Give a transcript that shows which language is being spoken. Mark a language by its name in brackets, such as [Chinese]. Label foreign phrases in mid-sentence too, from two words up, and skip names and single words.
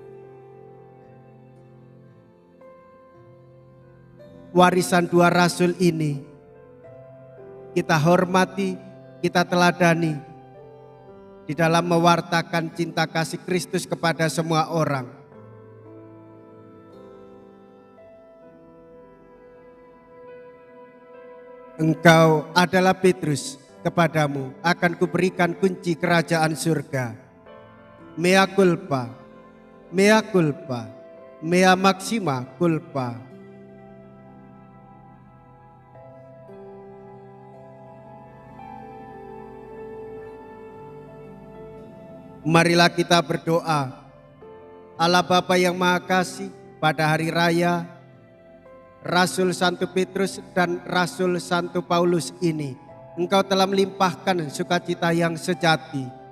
[Indonesian] Warisan dua rasul ini kita hormati, kita teladani di dalam mewartakan cinta kasih Kristus kepada semua orang. Engkau adalah Petrus, kepadamu akan kuberikan kunci kerajaan surga. [Latin] Mea culpa, mea culpa, mea maxima culpa. [Indonesian] Marilah kita berdoa. Allah Bapa yang Maha Kasih, pada hari raya Rasul Santo Petrus dan Rasul Santo Paulus ini, Engkau telah melimpahkan sukacita yang sejati.